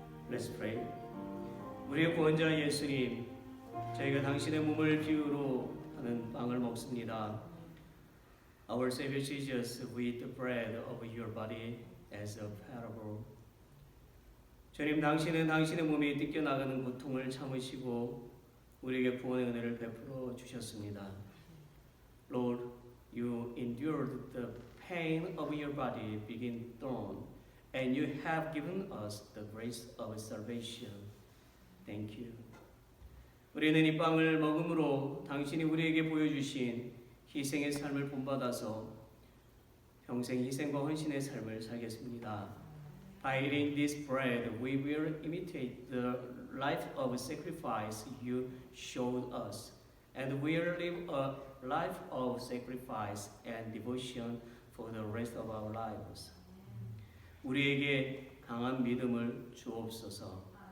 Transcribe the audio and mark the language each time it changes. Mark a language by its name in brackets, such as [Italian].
[English] Let's pray. [Korean] 우리의 구원자 예수님, 저희가 당신의 몸을 비유로 하는 빵을 먹습니다. [English] Our Savior Jesus, we eat the bread of your body as a parable. [Korean] 주님, 당신은 당신의 몸이 뜯겨나가는 고통을 참으시고 우리에게 구원의 은혜를 베풀어 주셨습니다. [English] Lord, you endured the pain of your body being thorn, and you have given us the grace of salvation. Thank you. [Korean] 우리는 이 빵을 먹음으로 당신이 우리에게 보여주신 희생의 삶을 본받아서 평생 희생과 헌신의 삶을 살겠습니다. [English] By eating this bread, we will imitate the life of sacrifice you showed us, and will live a life of sacrifice and devotion for the rest of our lives. [Korean] 우리에게 강한 믿음을 주옵소서.